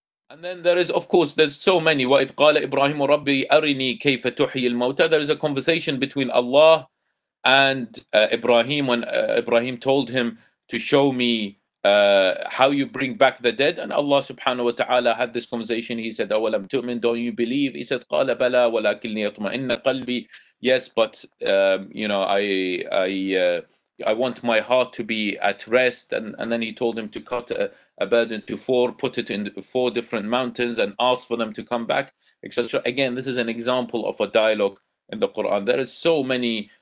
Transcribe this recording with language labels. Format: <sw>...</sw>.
<en>And then there is, of course, there's so many.</en> <ar>وَإِذْ قَالَ إِبْرَاهِيمُ رَبِّي أَرِنِي كَيْفَ تُحْيِي الْمَوْتَى.</ar> <en>There is a conversation between Allah and Ibrahim, when Ibrahim told him to show me how you bring back the dead. And Allah subhanahu wa ta'ala had this conversation. He said,</en> <ar>أَوَلَمْ تُؤْمِن,</ar> <en>don't you believe? He said,</en> <ar>قَالَ بَلَى وَلَكِنِّي يَطْمَئِنَّ قَلْبِي.</ar> <en>Yes, but you know, I want my heart to be at rest. And then he told him to cut a bird into four, put it in four different mountains and ask for them to come back, etc. Again, this is an example of a dialogue in the Quran. There is so many.</en>